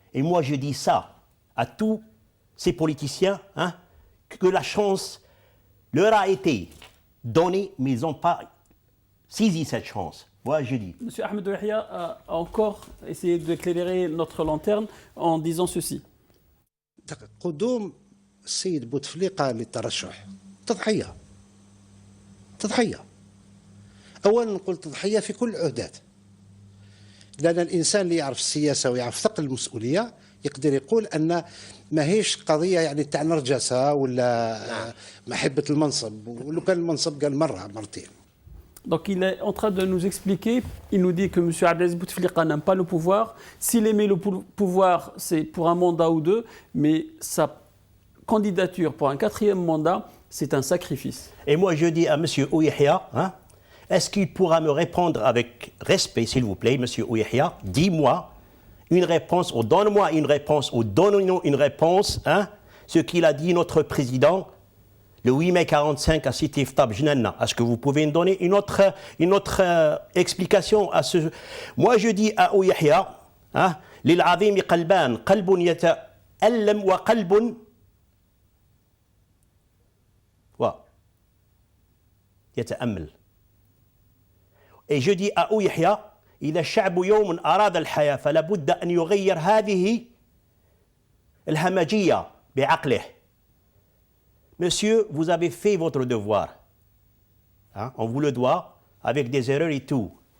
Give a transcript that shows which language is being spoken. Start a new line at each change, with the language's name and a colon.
French: Et moi, je dis ça à tous ces politiciens, hein, que la chance leur a été donnée, mais ils n'ont pas saisi cette chance. Moi, je dis. Monsieur Ahmed Yahya a encore essayé d'éclairer notre lanterne en disant ceci.
Arabic: قدوم السيد بوتفليقة للترشح تضحية أولا نقول تضحية في كل العهدات، لأن الإنسان اللي يعرف السياسة ويعرف ثقل المسؤولية يقدر يقول أن ماهيش قضية يعني تاع نرجسة ولا محبة المنصب، ولو كان المنصب قال مرة مرتين.
French: Donc il est en train de nous expliquer, il nous dit que M. Abdelaziz Bouteflika n'aime pas le pouvoir. S'il aimait le pouvoir, c'est pour un mandat ou deux, mais sa candidature pour un 4e mandat, c'est un sacrifice. Et moi je dis à M. Ouyahia, hein, est-ce qu'il pourra me répondre avec respect, s'il vous plaît, M. Ouyahia, dis-moi une réponse, ou donne-moi une réponse, ou donne-nous une réponse, hein, ce qu'il a dit notre président le 8 mai 45 à Cité Iftab Jnanna. Est-ce que vous pouvez me donner une autre explication à ce... Moi, je dis à Ouyahia, hein,
Arabic: للعظيم قلبان قلب يتألم وقلب يتأمل.
French: Et je dis à Ouyahia,
Arabic: إذا الشعب يوم أراد الحياة فلا بد أن يغير هذه الهمجية بعقله.
French: Monsieur, vous avez fait votre devoir. Hein, on vous le doit, avec des erreurs et tout.